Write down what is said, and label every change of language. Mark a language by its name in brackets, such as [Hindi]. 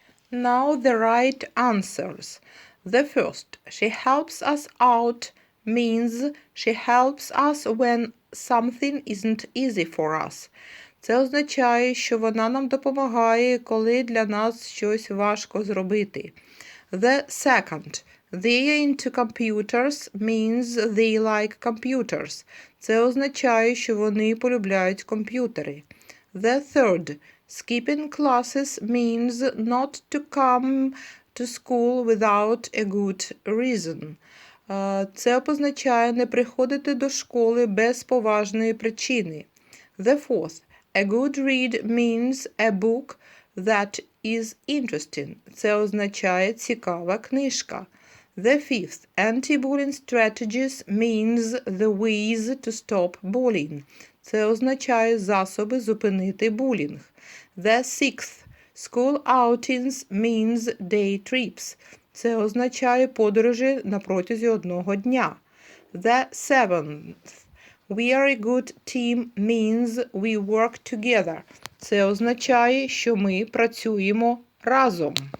[English] Now the right answers. The first, she helps us out, means she helps us when something isn't easy for us. [Ukrainian] Це означає, що вона нам допомагає, коли для нас щось важко зробити. [English] The second, they are into computers, means they like computers. [Ukrainian] Це означає, що вони полюбляють комп'ютери. [English] The third, skipping classes means not to come to school without a good reason. [Ukrainian] Це позначає не приходити до школи без поважної причини. [English] The fourth, a good read means a book that is interesting. [Ukrainian] Це означає цікава книжка. [English] The fifth, anti-bullying strategies means the ways to stop bullying. [Ukrainian] Це означає засоби зупинити булінг. [English] The sixth, school outings means day trips. [Ukrainian] Це означає подорожі на протязі одного дня. [English] The seventh, we are a good team means we work together. [Ukrainian] Це означає, що ми працюємо разом.